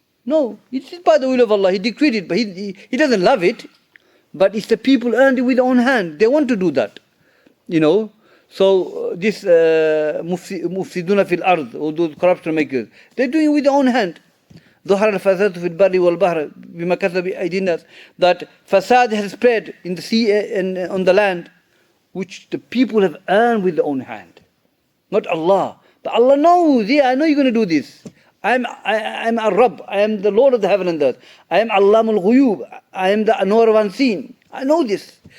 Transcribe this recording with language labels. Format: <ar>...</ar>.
<en>No, it is by the will of Allah. He decreed it, but he doesn't love it. But it's the people earned it with their own hand. They want to do that. You know. So this mufsiduna fil ard, or those corruption makers, they're doing it with their own hand.</en> <ar>ظهر الفساد في البر والبحر بما كسبت أيدي الناس.</ar> <en>That fasad has spread in the sea and on the land, which the people have earned with their own hand. Not Allah. But Allah knows, yeah, I know you're going to do this. I'm Ar-Rabb. I am the Lord of the heaven and earth. I am Allamul Ghuyub. I am the knower of unseen. I know this.</en>